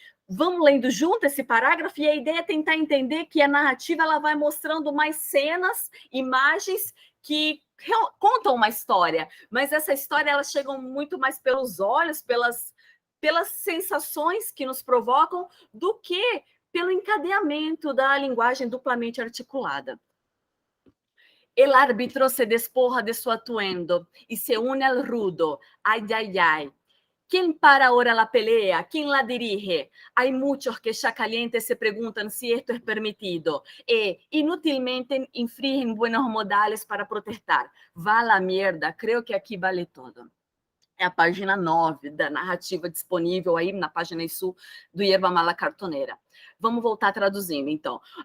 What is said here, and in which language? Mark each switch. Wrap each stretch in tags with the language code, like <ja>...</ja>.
<pt>Vamos lendo junto esse parágrafo, e a ideia é tentar entender que a narrativa ela vai mostrando mais cenas, imagens que contam uma história, mas essa história elas chegam muito mais pelos olhos, pelas sensações que nos provocam, do que pelo encadeamento da linguagem duplamente articulada.</pt> <es>El árbitro se despoja de su atuendo y se une al rudo. Ay, ay, ay. ¿Quién para ahora la pelea? ¿Quién la dirige? Hay muchos que ya calientes se preguntan si esto es permitido e inútilmente infringen buenos modales para protestar. Vá la mierda, creo que aqui vale todo.</es> <pt>É a página 9 da narrativa disponível aí na página sul do Yerba Mala Cartoneira. Vamos voltar traduzindo, então.</pt>